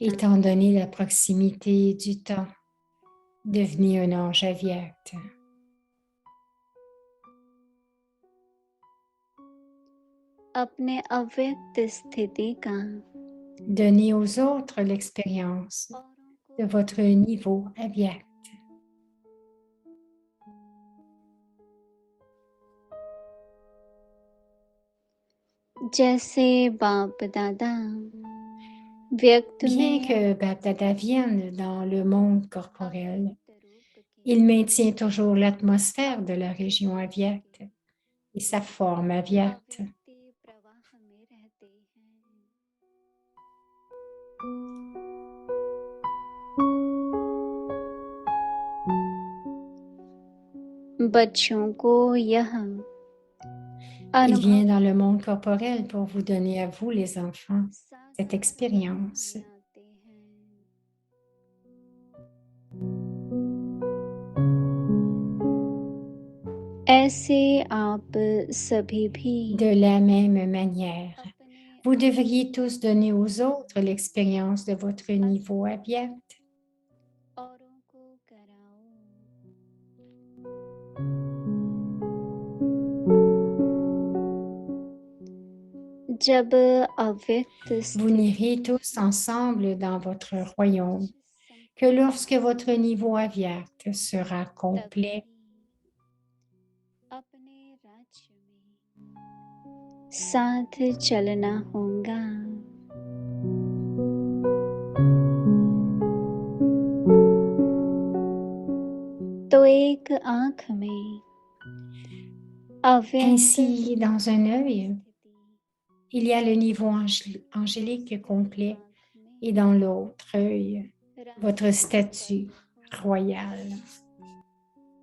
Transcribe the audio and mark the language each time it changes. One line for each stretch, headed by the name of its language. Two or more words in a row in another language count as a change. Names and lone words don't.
French: Étant donné la proximité du temps, devenez un ange avyat.
Hindi: अपने अव्यक्त स्थिति का
French: Donnez aux autres l'expérience de votre niveau avyat.
Hindi: जैसे बाप दादा व्यक्त
French: Bien
Hindi: में
French: que Babdada vienne dans le monde corporel, il maintient toujours l'atmosphère de la région avyat et sa forme avyat.
Hindi: अव्यक्त प्रवाह में रहते हैं बच्चों को यह
French: Il
Hindi: अनुभव
French: vient dans le monde corporel pour vous donner à vous, les enfants, cette expérience.
Hindi: बनाते हैं ऐसे आप सभी भी
French: De la même manière,
Hindi: अपने
French: vous devriez tous donner aux autres l'expérience de votre niveau avyat.
Hindi: औरों को कराओ जब अव्यक्त
French: Vous n'irez tous ensemble dans votre royaume que lorsque votre niveau avyat sera complet.
Hindi: अपने राज्य में साथ चलना होगा तो एक आंख में अव्यक्त
French: Ainsi, dans un œil, il y a le niveau angélique complet et dans l'autre œil, votre statut royal.